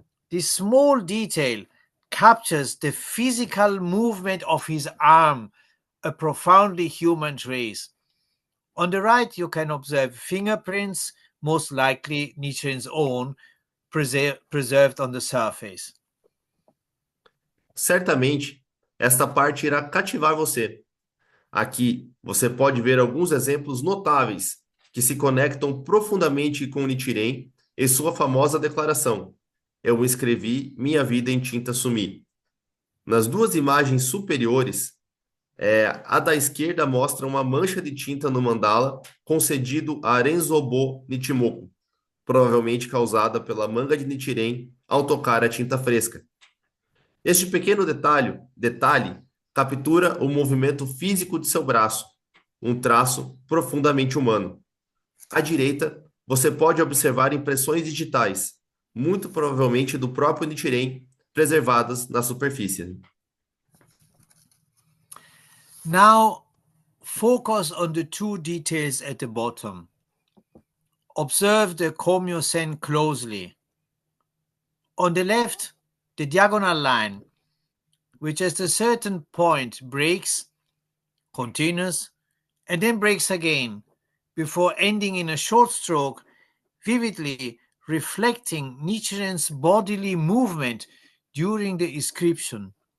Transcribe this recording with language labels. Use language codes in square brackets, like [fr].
[en] This small detail captures the physical movement of his arm, a profoundly human trace. On the right, you can observe fingerprints, most likely Nichiren's own, preserved on the surface. [pt] Certamente, esta parte irá cativar você. Aqui, você pode ver alguns exemplos notáveis que se conectam profundamente com Nichiren e sua famosa declaração: "Eu escrevi minha vida em tinta sumi." Nas duas imagens superiores, a da esquerda mostra uma mancha de tinta no mandala concedido a Renzobo Nichimoku, provavelmente causada pela manga de Nichiren ao tocar a tinta fresca. Este pequeno detalhe captura o movimento físico de seu braço, um traço profundamente humano. À direita, você pode observar impressões digitais, muito provavelmente do próprio Nichiren, preservadas na superfície. [en] Now, focus on the two details at the bottom. Observe the Komyo-sen closely. On the left, the diagonal line, which at a certain point breaks, continues, and then breaks again, before ending in a short stroke, vividly reflecting Nichiren's bodily movement during the inscription.